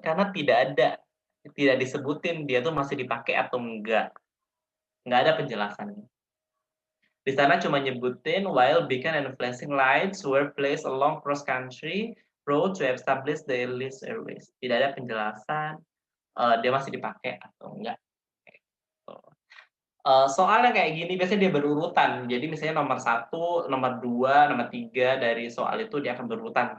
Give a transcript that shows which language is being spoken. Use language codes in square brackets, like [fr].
[id] Karena tidak disebutin dia tuh masih dipakai atau enggak. Enggak ada penjelasannya. Di sana cuma nyebutin [en] while beacon and flashing lights were placed along cross country road to establish the airways. [id] Tidak ada penjelasan dia masih dipakai atau enggak. Soalnya kayak gini biasanya dia berurutan. Jadi misalnya nomor 1, nomor 2, nomor 3 dari soal itu dia akan berurutan.